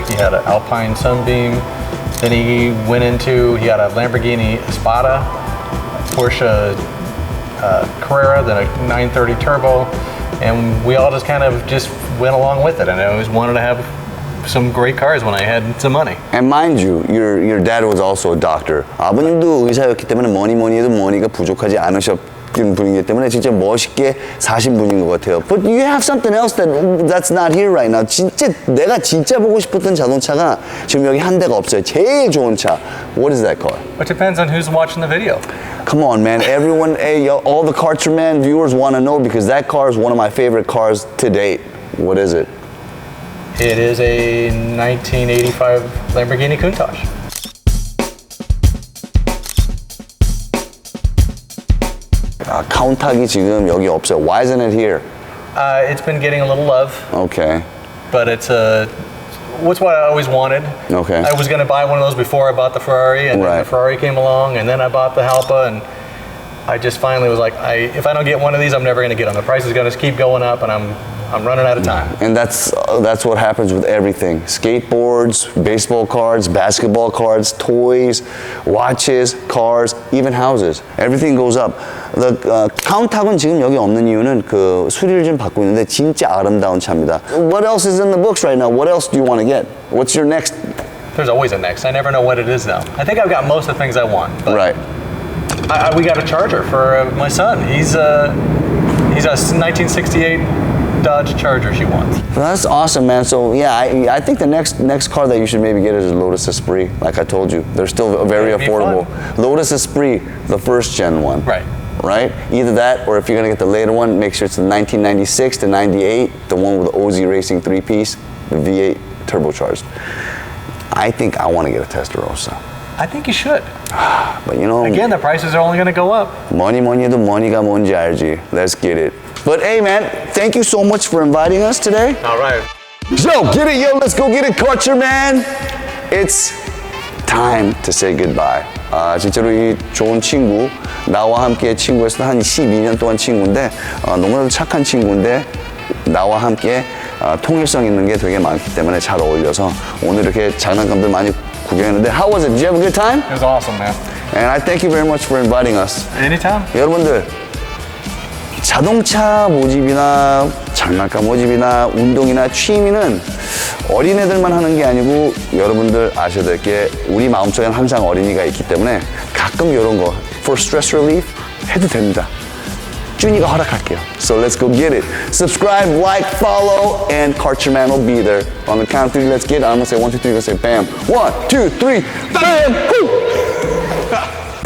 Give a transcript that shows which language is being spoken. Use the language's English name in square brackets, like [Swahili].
[English] He had an Alpine Sunbeam. Then he had a Lamborghini Espada, Porsche Carrera, then a 930 Turbo, and we all just kind of went along with it. And I always wanted to have some great cars when I had some money. And mind you, your dad was also a doctor. [Korean] 아버님도 의사였기 때문에 뭐니 해도 머니가 부족하지 않으셨던 분이기 때문에 진짜 멋있게 사신 분인 것 같아요. [English] But you have something else that's not here right now. [Korean] 내가 진짜 보고 싶었던 자동차가 지금 여기 한 대가 없어요. 제일 좋은 차. [English] What is that car? It depends on who's watching the video. Come on, man. Everyone, all the Karcherman viewers want to know because that car is one of my favorite cars to date. What is it? It is a 1985 Lamborghini Countach. [Korean] 카운탁이 지금 여기 없어요. [English] Why isn't it here? It's been getting a little love, Okay. but it's what's what I always wanted. Okay. I was going to buy one of those before I bought the Ferrari, and then Right. the Ferrari came along, and then I bought the Halpa, and I just finally was like, if I don't get one of these, I'm never going to get them. The price is going to keep going up, and I'm running out of time. And that's what happens with everything. Skateboards, baseball cards, basketball cards, toys, watches, cars, even houses. Everything goes up. [Korean] 카운탁은 지금 여기 없는 이유는 그 수리를 좀 받고 있는데 진짜 아름다운 차입니다. [English] What else is in the books right now? What else do you want to get? What's your next? There's always a next. I never know what it is now. I think I've got most of the things I want. But Right. we got a Charger for my son. He's a 1968 Dodge Charger she wants. Well, that's awesome, man. So yeah, I think the next car that you should maybe get is a Lotus Esprit. Like I told you, they're still very That'd be affordable. fun. Lotus Esprit, the first gen one. Right. Right? Either that, or if you're gonna get the later one, make sure it's the 1996 to 98, the one with the OZ Racing 3-piece, the V8 turbocharged. I think I want to get a Testarossa. I think you should. But you know, Again, the prices are only going to go up. [Korean] 뭐니 해도 머니가 뭔지 알지. [English] Let's get it. But hey, man, thank you so much for inviting us today. All right. Yo, get it, yo, let's go get it, Karcher, man. It's time to say goodbye. [Korean] 진짜로 이 좋은 친구, 나와 함께 친구에서 한 12년 동안 친구인데, 너무나도 착한 친구인데, 나와 함께 통일성 있는 게 되게 많기 때문에 잘 어울려서 오늘 이렇게 장난감들 많이 구경했는데, [English] how was it? Did you have a good time? It was awesome, man. And I thank you very much for inviting us. Anytime. [Korean] 여러분들, 자동차 모집이나 장난감 모집이나 운동이나 취미는 어린애들만 하는 게 아니고 여러분들 아셔야 될 게 우리 마음속에는 항상 어린이가 있기 때문에 가끔 이런 거 [English] for stress relief [Korean] 해도 됩니다. 준이가 허락할게요. [English] So let's go get it. Subscribe, like, follow, and Karcherman will be there. On the count of three, let's get it. I'm gonna say 1, 2, 3, let's say bam. 1, 2, 3, bam! Woo!